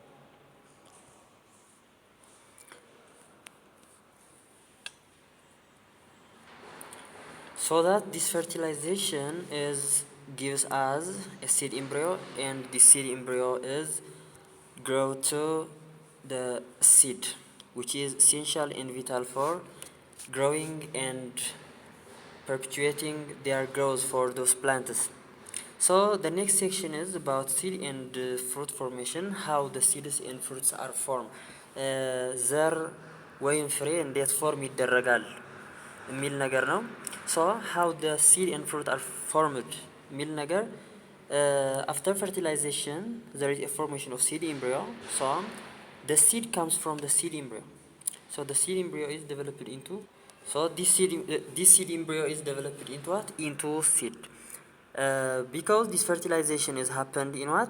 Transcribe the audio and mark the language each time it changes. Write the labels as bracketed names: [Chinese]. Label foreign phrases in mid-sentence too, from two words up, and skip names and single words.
[English] So that this fertilization gives us a seed embryo, and the seed embryo is grow to the seed, which is essential and vital for growing and perpetuating their growth for those plants. So the next section is about seed and fruit formation, how the seeds and fruits are formed. [Amharic] ዘር ወይም ፍሬ እንዴት ፎርም ይደረጋል የሚል ነገር ነው። [English] So how the seed and fruit are formed [Amharic] የሚል ነገር [English] after fertilization there is a formation of seed embryo. So the seed comes from the seed embryo. So the seed embryo is developed into this seed embryo is developed into what? Into seed. Because this fertilization is happened in what?